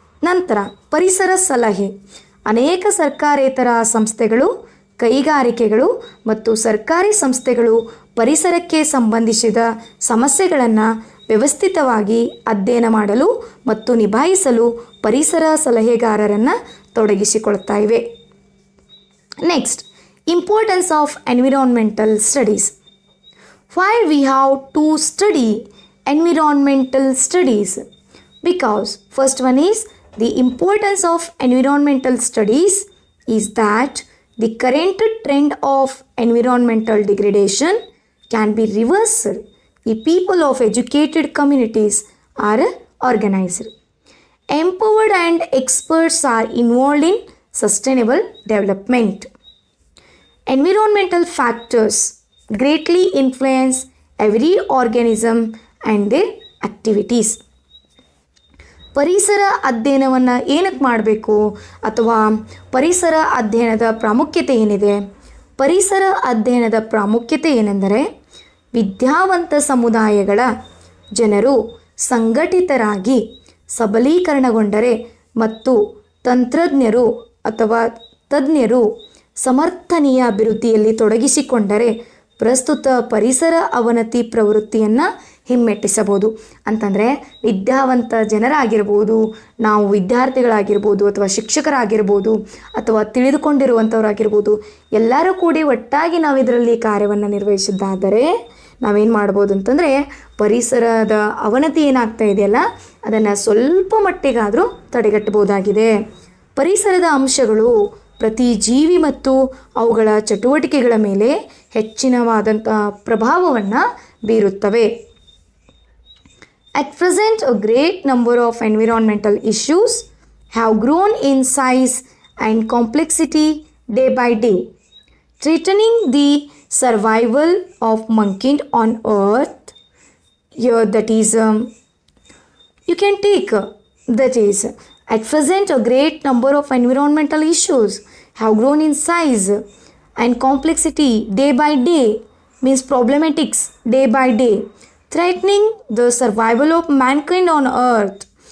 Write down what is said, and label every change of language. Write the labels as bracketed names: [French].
[Kannada] ನಂತರ ಪರಿಸರ ಸಲಹೆ. ಅನೇಕ ಸರ್ಕಾರೇತರ ಸಂಸ್ಥೆಗಳು, ಕೈಗಾರಿಕೆಗಳು ಮತ್ತು ಸರ್ಕಾರಿ ಸಂಸ್ಥೆಗಳು ಪರಿಸರಕ್ಕೆ ಸಂಬಂಧಿಸಿದ ಸಮಸ್ಯೆಗಳನ್ನು ವ್ಯವಸ್ಥಿತವಾಗಿ ಅಧ್ಯಯನ ಮಾಡಲು ಮತ್ತು ನಿಭಾಯಿಸಲು ಪರಿಸರ ಸಲಹೆಗಾರರನ್ನು ತೊಡಗಿಸಿಕೊಳ್ತಾ ಇವೆ. [English] Next, importance of environmental studies. Why we have to study environmental studies? Because first one is the importance of environmental studies is that the current trend of environmental degradation can be reversed if people of educated communities are organized, empowered and experts are involved in sustainable development. Environmental factors greatly influence every organism and their activities. [Kannada] ಪರಿಸರ ಅಧ್ಯಯನವನ್ನು ಏನಕ್ಕೆ ಮಾಡಬೇಕು ಅಥವಾ ಪರಿಸರ ಅಧ್ಯಯನದ ಪ್ರಾಮುಖ್ಯತೆ ಏನಿದೆ? ಪರಿಸರ ಅಧ್ಯಯನದ ಪ್ರಾಮುಖ್ಯತೆ ಏನೆಂದರೆ ವಿದ್ಯಾವಂತ ಸಮುದಾಯಗಳ ಜನರು ಸಂಘಟಿತರಾಗಿ ಸಬಲೀಕರಣಗೊಂಡರೆ ಮತ್ತು ತಂತ್ರಜ್ಞರು ಅಥವಾ ತಜ್ಞರು ಸಮರ್ಥನೀಯ ಅಭಿವೃದ್ಧಿಯಲ್ಲಿ ತೊಡಗಿಸಿಕೊಂಡರೆ ಪ್ರಸ್ತುತ ಪರಿಸರ ಅವನತಿ ಪ್ರವೃತ್ತಿಯನ್ನು ಹಿಮ್ಮೆಟ್ಟಿಸಬಹುದು. ಅಂತಂದರೆ ವಿದ್ಯಾವಂತ ಜನರಾಗಿರ್ಬೋದು, ನಾವು ವಿದ್ಯಾರ್ಥಿಗಳಾಗಿರ್ಬೋದು, ಅಥವಾ ಶಿಕ್ಷಕರಾಗಿರ್ಬೋದು, ಅಥವಾ ತಿಳಿದುಕೊಂಡಿರುವಂಥವರಾಗಿರ್ಬೋದು, ಎಲ್ಲರೂ ಕೂಡಿ ಒಟ್ಟಾಗಿ ನಾವು ಇದರಲ್ಲಿ ಕಾರ್ಯವನ್ನು ನಿರ್ವಹಿಸಿದ್ದಾದರೆ ನಾವೇನು ಮಾಡ್ಬೋದು ಅಂತಂದರೆ ಪರಿಸರದ ಅವನತಿ ಏನಾಗ್ತಾ ಇದೆಯಲ್ಲ ಅದನ್ನು ಸ್ವಲ್ಪ ಮಟ್ಟಿಗಾದರೂ ತಡೆಗಟ್ಟಬಹುದಾಗಿದೆ. ಪರಿಸರದ ಅಂಶಗಳು ಪ್ರತಿ ಜೀವಿ ಮತ್ತು ಅವುಗಳ ಚಟುವಟಿಕೆಗಳ ಮೇಲೆ ಹೆಚ್ಚಿನವಾದಂಥ ಪ್ರಭಾವವನ್ನು ಬೀರುತ್ತವೆ. [English] At present, a great number of environmental issues have grown in size and complexity day by day, threatening the survival of mankind on earth. Here that is, you can take that is, at present a great number of environmental issues have grown in size and complexity day by day, means problematics day by day, threatening the survival of mankind on earth.